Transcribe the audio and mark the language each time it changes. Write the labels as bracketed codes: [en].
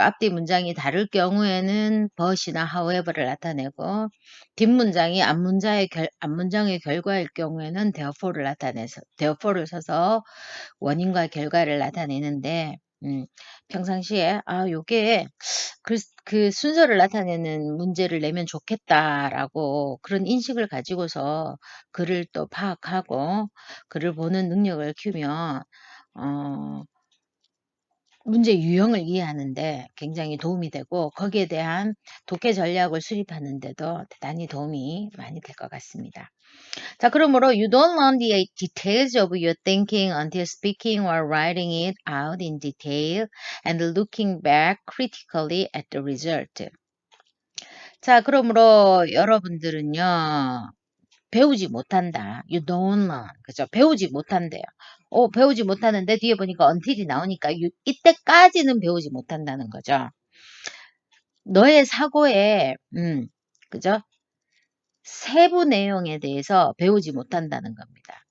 [ko] 앞뒤 문장이 다를 경우에는 but이나 however를 나타내고 뒷문장이 앞문장의 결과일 경우에는 therefore를 써서 원인과 결과를 나타내는데, 평상시에, 요게 그 순서를 나타내는 문제를 내면 좋겠다라고 그런 인식을 가지고서 글을 또 파악하고 글을 보는 능력을 키우면, 문제 유형을 이해하는데 굉장히 도움이 되고 거기에 대한 독해 전략을 수립하는 데도 대단히 도움이 많이 될 것 같습니다. 자, 그러므로 [en] you don't learn the details of your thinking until speaking or writing it out in detail and looking back critically at the result. [ko] 자, 그러므로 여러분들은요. 배우지 못한다. [en] You don't learn. [ko] 그죠? 배우지 못한대요. 배우지 못하는데 뒤에 보니까 until이 나오니까 이때까지는 배우지 못한다는 거죠. 너의 사고에, 그죠? 세부 내용에 대해서 배우지 못한다는 겁니다.